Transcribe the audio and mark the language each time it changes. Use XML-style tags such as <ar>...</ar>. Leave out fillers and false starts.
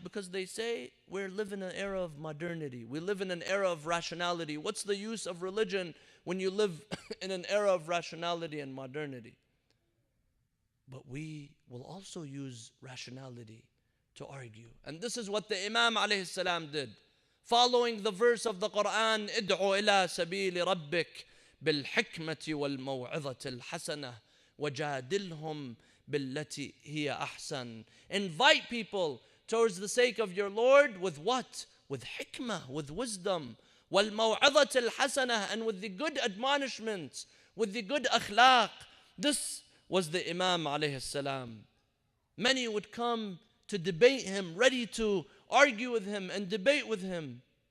<en>Because they say we live in an era of modernity. We live in an era of rationality. What's the use of religion when you live in an era of rationality and modernity? But we will also use rationality to argue. And this is what the Imam alayhi salam did. Following the verse of the Quran,</en> <ar>ادعو إلى سبيل ربك بالحكمة والموعظة الحسنة وجادلهم بالتي هي أحسن.</ar> <en>Invite people towards the sake of your Lord with what? With hikmah, with wisdom.</en> <ar>وَالْمَوْعِظَةِ الْحَسَنَةِ,</ar> <en>and with the good admonishments, with the good akhlaq. This was the Imam alayhi salam. Many would come to debate him, ready to argue with him and debate with him.</en>